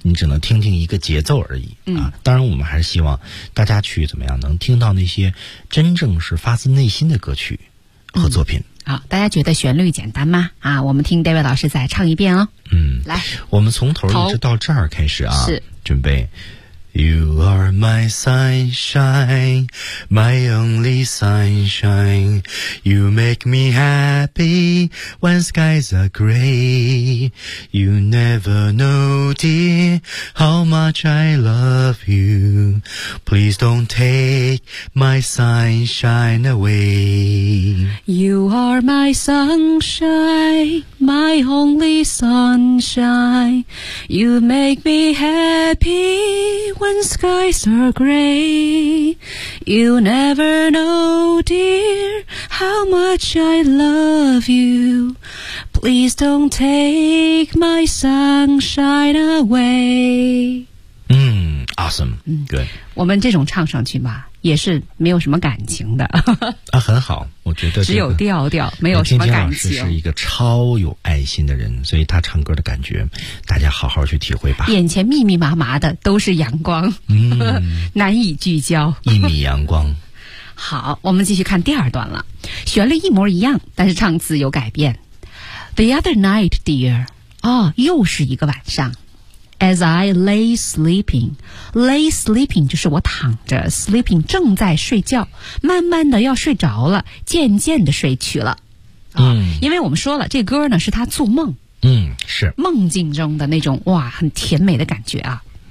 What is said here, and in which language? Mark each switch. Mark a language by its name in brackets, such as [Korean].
[Chinese] 你只能听听一个节奏而已、嗯、啊。当然我们还是希望大家去怎么样能听到那些真正是发自内心的歌曲和作品、嗯、好，大家觉得旋律简单吗？啊，我们听 David 老师再唱一遍哦。嗯，来，我们从头一直到这儿开始啊，是准备。 [English] You are my sunshine, my only sunshine. You make me happy when skies are gray. You never know, dear, how much I love you. Please don't take my sunshine away. You are my sunshine, my only sunshine. You make me happy whenSkies are gray. You never know, dear, how much I love you. Please don't take my sunshine away. [Chinese] 嗯 ，awesome，嗯，对。我们这种唱上去吧，也是没有什么感情的。啊，很好，我觉得、这个、只有调调，没有什么感情。金金老师是一个超有爱心的人，所以他唱歌的感觉，大家好好去体会吧。眼前密密麻麻的都是阳光，嗯，难以聚焦。一米阳光。好，我们继续看第二段了，旋律一模一样，但是唱词有改变。 [English] The other night, dear， [Chinese] 哦，又是一个晚上。 [English] As I lay sleeping [Chinese] 就是我躺着 ，sleeping 正在睡觉，慢慢的要睡着了，渐渐的睡去了。啊、嗯，因为我们说了，这歌呢是他做梦，嗯，是梦境中的那种哇，很甜美的感觉啊，